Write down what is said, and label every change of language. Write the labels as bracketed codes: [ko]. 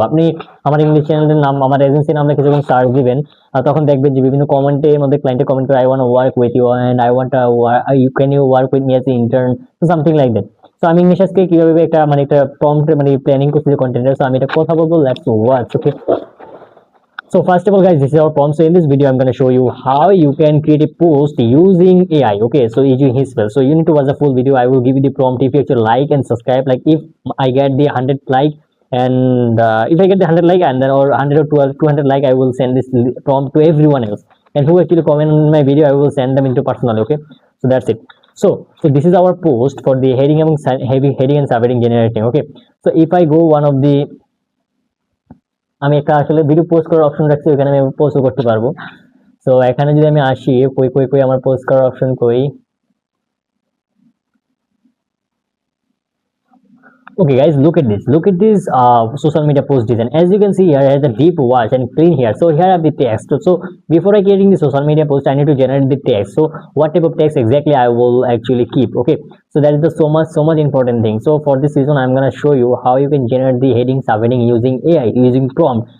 [bn] আপনি আমার ইংলিশ চ্যানেলের নাম, আমার এজেন্সির নাম লিখে যখন সার্চ দিবেন, তখন দেখবেন যে বিভিন্ন কমেন্টের মধ্যে ক্লায়েন্টে কমেন্ট করে, [en] I want work with you and I want you can you work with me as intern, something like that. [bn] তো আমি ইংলিশ আজকে কিভাবে একটা মানে একটা প্রম্পট মানে প্ল্যানিং করছি কন্টেন্টের, সো আমি এটা কথা বলবো, [en] Let's watch. Okay, so first of all guys, this is our prompt. So in this video I'm going to show you how you can create a post using AI. Okay, so using his spell, so you need to watch the full video. I will give you the prompt. If you actually like and subscribe, like if I get the 100 like, and if I get the 100 like, and then or 100 or 12 200 like, I will send this prompt to everyone else, and who actually comment on my video, I will send them into personally. Okay, so that's it. So this is our post for the heading and heading and subheading generating. Okay, so if I go one of the, [bn] আমি একটা আসলে video post করার option রাখছি, ওখানে আমি পোস্টও করতে পারবো। So এখানে যদি আমি আসি, কই কই কই আমার পোস্ট করার অপশন কই। [en] Okay guys, look at this social media post design. As you can see here, it has a deep wash and clean here. So here I have the text. So before I creating the social media post, I need to generate the text. So what type of text exactly I will actually keep. Okay, so that is the so much important thing. So for this reason, I'm gonna show you how you can generate the heading subheading using AI, using prompt.